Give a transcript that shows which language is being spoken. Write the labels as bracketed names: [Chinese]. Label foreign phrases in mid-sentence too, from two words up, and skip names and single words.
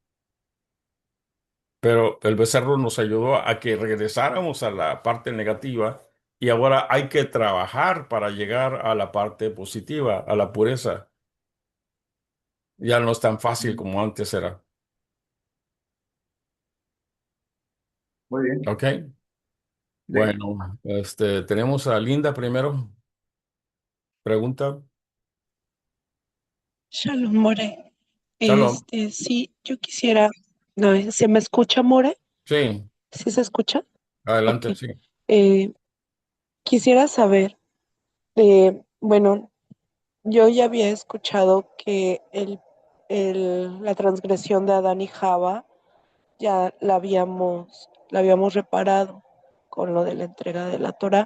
[Spanish] Pero el becerro nos ayudó a que regresáramos a la parte negativa y ahora hay que trabajar para llegar a la parte positiva, a la pureza. Ya no es tan fácil Mm, como antes era. muy bien, ¿Ok? sí. Bueno, tenemos a Linda primero. Pregunta. [Hebrew] שלום, מורה. [Spanish] Shalom. Sí, yo quisiera, no, ¿se me escucha, More? Sí, ¿Sí se escucha? Ok. adelante, sí. Eh, Quisiera saber, bueno, yo ya había escuchado que la transgresión de Adán y Java ya la habíamos reparado con lo de la entrega de la Torá.